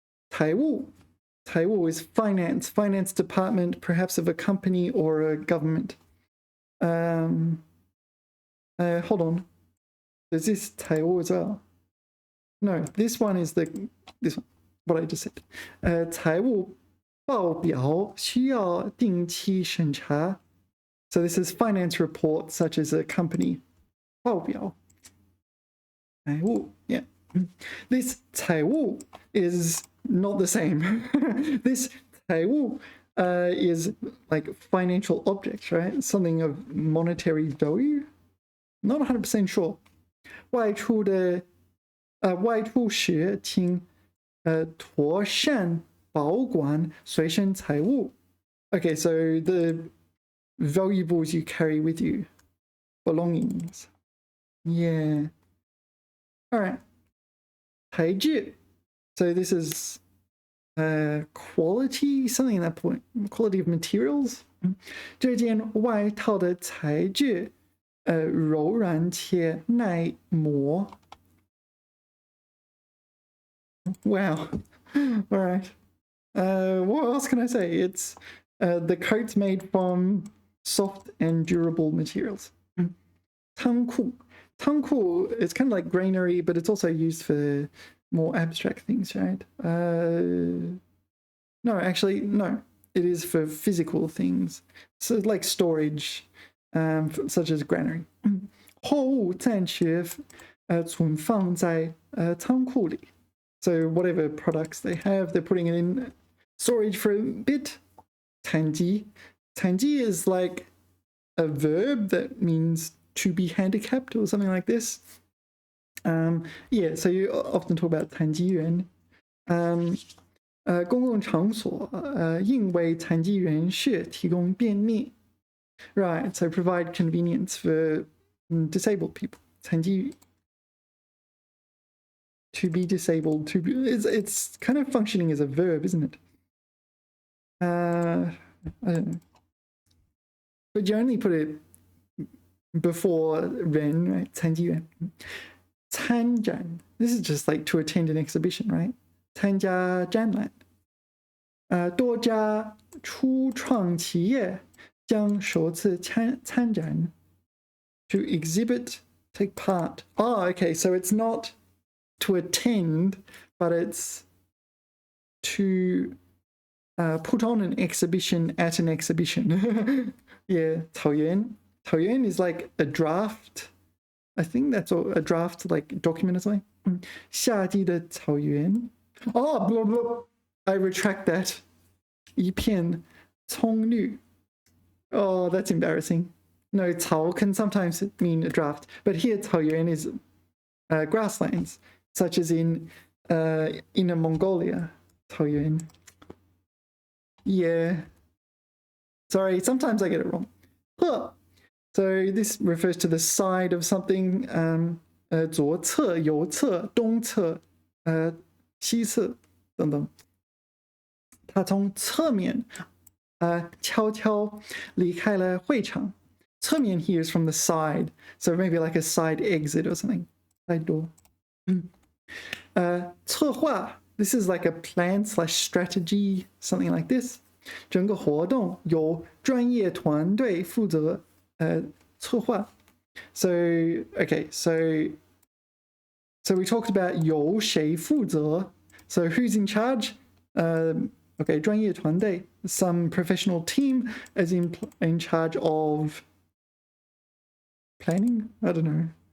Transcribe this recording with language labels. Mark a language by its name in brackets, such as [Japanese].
[Chinese] 财务. [English] 财务 is finance department, perhaps of a company or a government. Hold on. There's this 财务 as well. No, this one is this one, what I just said. [Chinese] 财务报表需要定期审查. [English] So this is finance report, such as a company. [Chinese] 报表.财务, yeah. [English] This 财务 is not the same. This 财务 is like financial objects, right? Something of monetary value. Not 100% sure. [Chinese] 外出时请妥善保管随身财物. [English] Okay, so the valuables you carry with you, belongings. Yeah. All right. 材质. So this is quality, something in that point. Quality of materials. [Chinese] 这件外套的材质柔软且耐磨. [English] Wow. All right. What else can I say? It's the coat's made from soft and durable materials. [Chinese] 仓库. [English] 仓库 is kind of like granary, but it's also used for more abstract things, right? No, actually, no. It is for physical things. So like storage, such as granary. [Chinese] 货物暂时存放在仓库里. [English] So whatever products they have, they're putting it in storage for a bit. [Chinese] 残疾. [English] 残疾 is like a verb that means to be handicapped or something like this. Yeah, so you often talk about 残疾人. [Chinese] 公共场所应为残疾人士提供便利。 [English] Right, so provide convenience for disabled people. 残疾 to be disabled, it's kind of functioning as a verb, isn't it? I don't know. But you only put it before ren, right? [Chinese] 残疾人。 [English] 参展 this is just like to attend an exhibition, right? [Chinese] 参加展览。多家初创企业将首次参展 [English] to exhibit, take part. Oh, okay, so it's not to attend, but it's to put on an exhibition at an exhibition. Yeah, 草原 is like a draft. I think that's a draft, like document or something. [Chinese] 夏季的草原 [English] Oh, blah, blah. I retract that. [Chinese] 一片葱绿 [English] Oh, that's embarrassing. No, 草 can sometimes mean a draft, but here 草原 is grasslands, such as in Inner Mongolia. 草原 Yeah. Sorry, sometimes I get it wrong. Huh. So this refers to the side of something. [Chinese] 左侧、右侧、东侧、西侧等等。他从侧面悄悄离开了会场。 [English] 侧面 here is from the side, so maybe like a side exit or something. Side door. 策划 this is like a plan / strategy, something like this. [Chinese] 整个活动由专业团队负责策划。 [English] So okay, so we talked about [Chinese] 由谁负责 [English] So who's in charge? Okay, [Chinese] 专业团队 [English] some professional team is in charge of planning? I don't know.